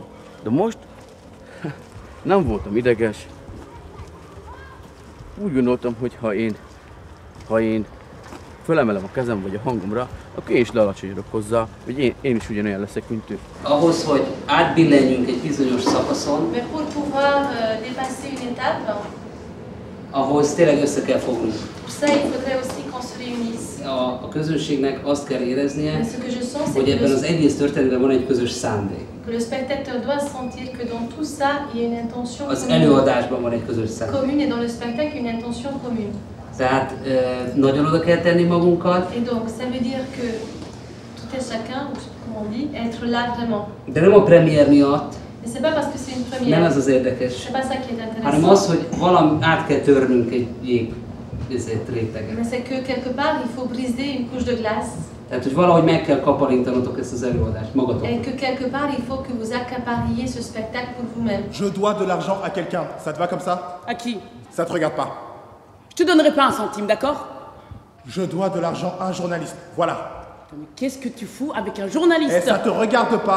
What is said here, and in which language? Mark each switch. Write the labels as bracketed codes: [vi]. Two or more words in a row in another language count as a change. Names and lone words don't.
[hu] De most nem voltam ideges. Úgy gondoltam, hogy ha én fölemelem a kezem vagy a hangomra, akkor én is lealacsonyodok hozzá, hogy én is ugyanolyan leszek, mint ő. Ahhoz, hogy átbillenjünk egy bizonyos szakaszon, [fr] Mais pour pouvoir dépasser une étape, [hu] ahhoz tényleg össze kell fognunk. [fr] pour ça il faudrait aussi qu'on se réunisse. [hu] A közönségnek azt kell éreznie, [fr] Mais ce que je sens, c'est [hu] hogy [fr] que [hu] ebben az egész történetben van egy közös szándék. [fr] que le spectateur doit sentir que dans tout ça, il y a une intention [hu] Az előadásban van egy közös szándék. [fr] commune et dans le spectacle, une intention commune. [hu] Tehát nagyon oda kell tenni magunkat. [fr] Et donc, ça veut dire que tout et chacun, ou je sais pas comment on dit, être là vraiment. [hu] De nem a premier miatt, [fr] Mais c'est pas parce que c'est une [hu] nem [fr] première. [hu] ez az érdekes, [fr] C'est pas ça qui est intéressant. [hu] hanem az, hogy valami át kell törnünk egy jég réteget. [fr] Mais c'est que quelque part, il faut briser une couche de glace. [hu] Tehát, hogy valahogy meg kell kaparintanotok ezt az előadást magatok. [fr] Et que quelque part, il faut que vous accapariez ce spectacle pour vous-même. Je dois de l'argent à quelqu'un. Ça te va comme ça? À qui? Ça te regarde pas. Je te donnerai pas un centime, d'accord? Je dois de l'argent à un journaliste. Voilà. Mais qu'est-ce que tu fous avec un journaliste? Et ça te regarde pas.